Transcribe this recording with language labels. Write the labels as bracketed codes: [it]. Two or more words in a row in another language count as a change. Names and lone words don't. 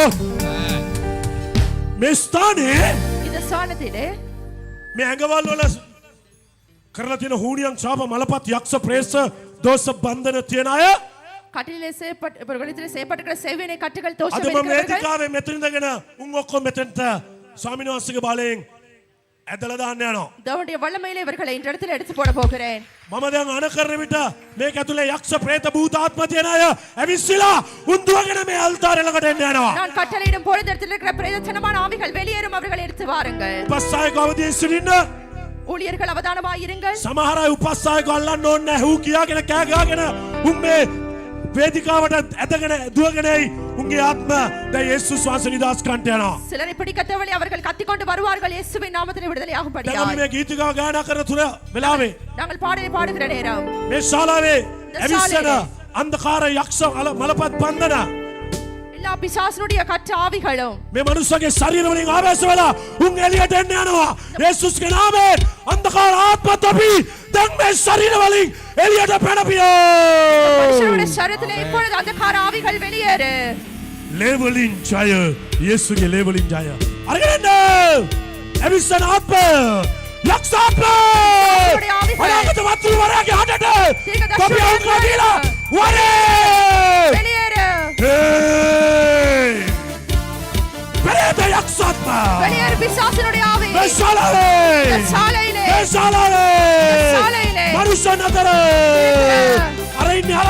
[si] මේ ස්ථානේ [ta] இந்த ஸ்தானத்திலே [si] මේ ඇඟවල් වල කරලා තියෙන හූනියන් ශාප මලපත් යක්ෂ ප්‍රේත දෝෂ බන්ධන තියන අය [ta] கட்டிலே செய்யப்பட்ட செய்யப்பட்டிருக்கிற செவினை கட்டுகள் தோஷம் [si] අද මම වේදිකාවේ මෙතන ඉඳගෙන උන් ඔක්කොම මෙතනට ස්වාමීන් වහන්සේගේ බලයෙන් ඇදලා දාන්න යනවා. [ta] தேவனுடைய வல்லமையிலே இவர்களை இந்த இடத்துல எடுத்து போட போகிறேன். [si] මම දැන් අනකරන විට මේක ඇතුලේ යක්ෂ ප්‍රේත භූත ආත්ම තියන අය ඇවිස්සලා උන්දුවගෙන මේ අල්තාරය ළඟට එන්න යනවා. [ta] நான் கட்டளையிடும் பொழுது இடத்துல இருக்கிற பிரேதத்தனமான ஆவிகள் வெளியேறும், அவர்களை எடுத்து வாருங்கள். [si] උපස්සායක අවදීන් සිටින්න. [ta] ஊழியர்கள் அவதானமாய் இருங்கள். [si] සමහර අය උපස්සායක අල්ලන්න ඕනේ නැහැ. හූ කියාගෙන කෑ ගහගෙන උන් මේ වේදිකාවට ඇදගෙන දුවගෙනයි උන්ගේ ආත්ම දැන් යේසුස් වහන්සේ නිදාස් කන්ට යනවා. [ta] சிலரை பிடிக்க தேவலை அவர்கள் கத்திக்கொண்டு வருவார்கள் இயேசுவின் நாமத்தில் விடுதலையாகும்படியாய். [si] දැන් මේ ගීතිකාව ගායනා කරන තුර වෙලාවේ [ta] நாங்கள் பாடலை பாடுகிற நேரம் [si] මේ ශාලාවේ ඇවිස්සන අන්ධකාර යක්ෂ මලපත් බන්ධන [ta] எல்லா பிசாசுனுடைய கட்ட ஆவிகளும் [si] මේ මනුස්සගේ ශරීර වලින් ආවේශ වෙලා උන් එළියට එන්න යනවා. යේසුස්ගේ නාමයෙන් අන්ධකාර ආත්ම තොපි දැන් මේ ශරීර වලින් එළියට පැනපියෝ. [ta] மனுஷனுடைய சரீரத்திலே இப்பொழுது அந்தகார ஆவிகள் வெளியேறு. [si] ලේවලින් ජය යේසුගේ ලේවලින් ජය අරගෙන ඇවිස්සන ආත්ම යක්ෂ ආත්ම අනාගත වතුර වරයාගේ හදට තොපි අවුකලා දීලා වරේ [ta] வெளியேறு. [si] පෙරේත යක්ෂ ආත්ම [ta] வெளியேறு பிசாசினுடைய ஆவி. [si] මේ ශාලාවේ [ta] சாலையிலே [si] මේ ශාලාවේ [ta] சாலையிலே [si] මනුෂ්‍යයන් අතර අර ඉන්නේ